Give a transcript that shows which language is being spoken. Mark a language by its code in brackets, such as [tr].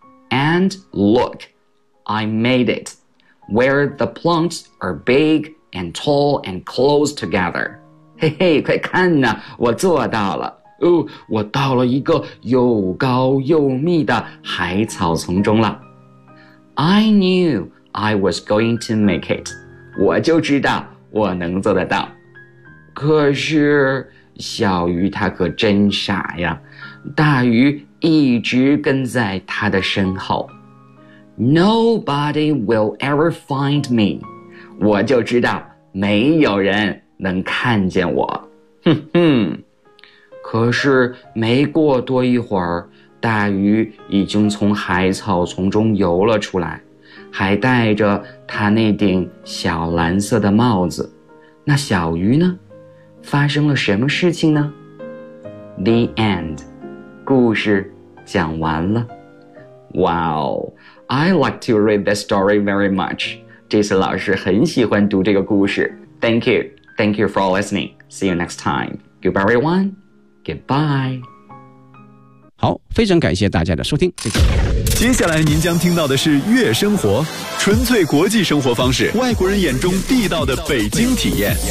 [en] And look, I made it, where the plants are big and tall and close together. [zh] 嘿嘿，快看呐，我做到了。哦，我到了一个又高又密的海草丛中了。 [en] I knew I was going to make it. [zh] 我就知道我能做得到。可是小鱼它可真傻呀，大鱼一直跟在它的身后。 [en] Nobody will ever find me. [zh] 我就知道没有人能看见我。哼哼。可是没过多一会儿，大鱼已经从海草丛中游了出来，还戴着他那顶小蓝色的帽子。那小鱼呢？发生了什么事情呢？ [en] The end. [zh] 故事讲完了。 [en] Wow, I like to read this story very much. [zh] 这次老师很喜欢读这个故事。 [en] Thank you. Thank you for listening. See you next time. Goodbye, everyone. Goodbye. [zh] 好，非常感谢大家的收听，谢谢。接下来您将听到的是悦生活，纯粹国际生活方式，外国人眼中地道的北京体验。